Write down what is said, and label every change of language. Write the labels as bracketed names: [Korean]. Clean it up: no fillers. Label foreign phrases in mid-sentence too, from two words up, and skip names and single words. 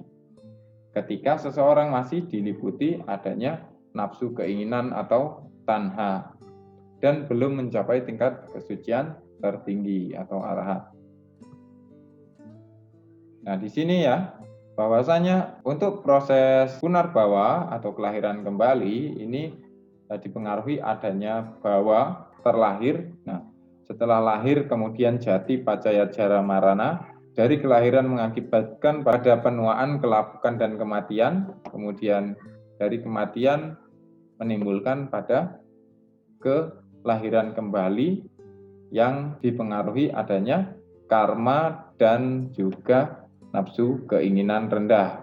[Indonesian] Ketika seseorang masih diliputi adanya nafsu keinginan atau tanha dan belum mencapai tingkat kesucian tertinggi atau arahat. Nah, di sini ya, bahwasanya untuk proses punarbawa atau kelahiran kembali ini dipengaruhi adanya bawa terlahir. Nah, setelah lahir kemudian [Pali] jati pacaya jara marana, [Indonesian] dari kelahiran mengakibatkan pada penuaan, kelapukan dan kematian, kemudian dari kematian menimbulkan pada kelahiran kembali yang dipengaruhi adanya karma dan juga nafsu keinginan rendah.